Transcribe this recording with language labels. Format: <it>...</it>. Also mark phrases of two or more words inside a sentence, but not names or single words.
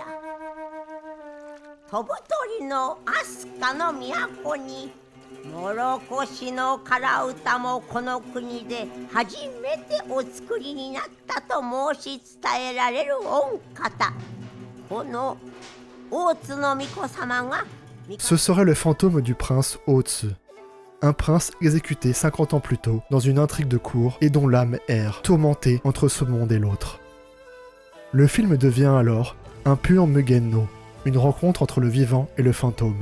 <ja>飛ぶ鳥の飛鳥の都に、諸越の唐歌もこの国で初めてお作りになったと申し伝えられる御方。この大津の巫女様が、</ja> <fr>Ce serait le fantôme du prince Otsu, un prince exécuté 50 ans plus tôt dans une intrigue de cour et dont l'âme erre, tourmentée entre ce monde et l'autre. Le film devient alors un pur Mugen no, une rencontre entre le vivant et le fantôme.</fr>